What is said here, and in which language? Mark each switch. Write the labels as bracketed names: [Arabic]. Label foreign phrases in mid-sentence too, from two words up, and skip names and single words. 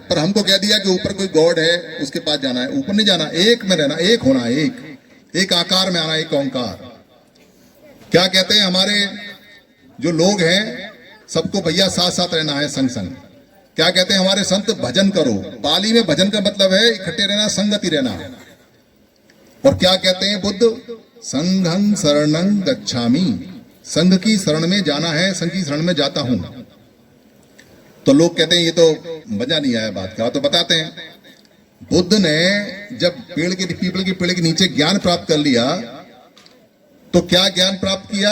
[Hindi] पर हमको कह दिया कि ऊपर कोई गॉड है उसके पास जाना है, ऊपर नहीं जाना, एक में रहना, एक होना, एक आकार में आना, एक ओंकार। क्या कहते हैं हमारे जो लोग हैं, सबको भैया साथ साथ रहना है, संग संग। क्या कहते हैं हमारे संत? भजन करो। पाली में भजन का मतलब है इकट्ठे रहना, संगति रहना। और क्या कहते हैं बुद्ध? [Pali] संघं शरणं गच्छामि, [Hindi] संघ की शरण में जाना है, संघ की शरण में जाता हूं। तो लोग कहते हैं ये तो मजा नहीं आया बात का, तो बताते हैं बुद्ध ने जब पीपल के पेड़ के नीचे ज्ञान प्राप्त कर लिया तो क्या ज्ञान प्राप्त किया?